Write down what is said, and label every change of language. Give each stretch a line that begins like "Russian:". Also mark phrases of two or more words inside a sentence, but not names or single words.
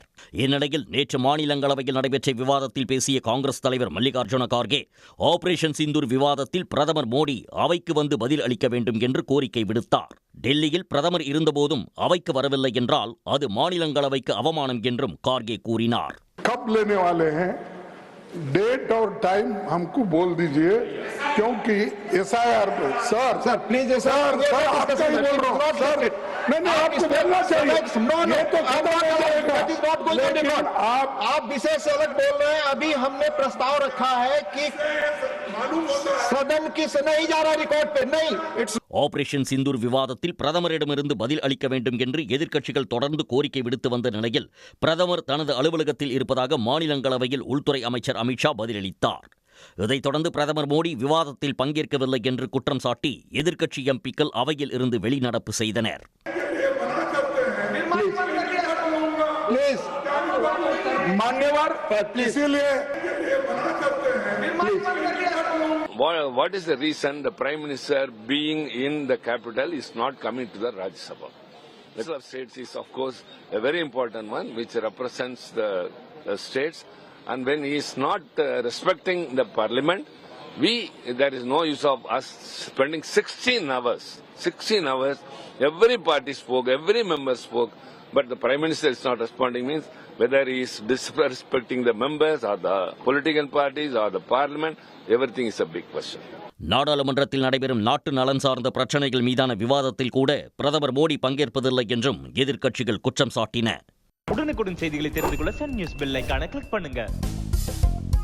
Tamil: இந்நிலையில் நேற்று மாநிலங்களவையில் நடைபெற்ற விவாதத்தில் பேசிய காங்கிரஸ் தலைவர் மல்லிகார்ஜுன கார்கே, ஆபரேஷன் சிந்தூர் விவாதத்தில் பிரதமர் மோடி அவைக்கு வந்து பதில் அளிக்க வேண்டும் என்று கோரிக்கை விடுத்தார். டெல்லியில் பிரதமர் இருந்தபோதும் அவைக்கு வரவில்லை என்றால் அது மாநிலங்களவைக்கு அவமானம் என்றும் கார்கே கூறினார்.
Hindi: कब लेने वाले हैं डेट और टाइम हमको बोल दीजिए क्योंकि एसआईआर पे
English: sir please sir
Hindi: आपसे ही बोल रहा हूं सर नहीं आपको बोलना चाहिए ये तो आप विशेष अलग बोल रहे हैं. अभी हमने प्रस्ताव रखा है कि सदन की नहीं जा रहा रिकॉर्ड पे नहीं.
Tamil: ஆபரேஷன் சிந்தூர் விவாதத்தில் பிரதமரிடமிருந்து பதில் அளிக்க வேண்டும் என்று எதிர்க்கட்சிகள் தொடர்ந்து கோரிக்கை விடுத்து வந்த நிலையில் பிரதமர் தனது அலுவலகத்தில் இருப்பதாக மாநிலங்களவையில் உள்துறை அமைச்சர் அமித்ஷா பதிலளித்தார். இதைத் தொடர்ந்து பிரதமர் மோடி விவாதத்தில் பங்கேற்கவில்லை என்று குற்றம் சாட்டி எதிர்க்கட்சி எம்பிக்கள் அவையில் இருந்து வெளிநடப்பு செய்தனர்.
English: What is the reason the Prime Minister being in the capital is not coming to the Rajya Sabha? The Council of States is of course a very important one which represents the states, and when he is not respecting the parliament, there is no use of us spending 16 hours, every party spoke, every member spoke, but the Prime Minister is not responding. Means whether he is disrespecting the members or the political parties or the parliament, everything is a big question.
Tamil: நாடாளுமன்றத்தில் நடைபெறும் நாட்டு நலன் சார்ந்த பிரச்சனைகள் மீதான விவாதத்தில் கூட பிரதமர் மோடி பங்கேற்பதில்லை என்றும் எதிர்க்கட்சிகள் குற்றம் சாட்டின. உடனுக்குடன் செய்திகளை தெரிந்து கொள்ள சன் நியூஸ் பெல் ஐகானை கிளிக் பண்ணுங்க.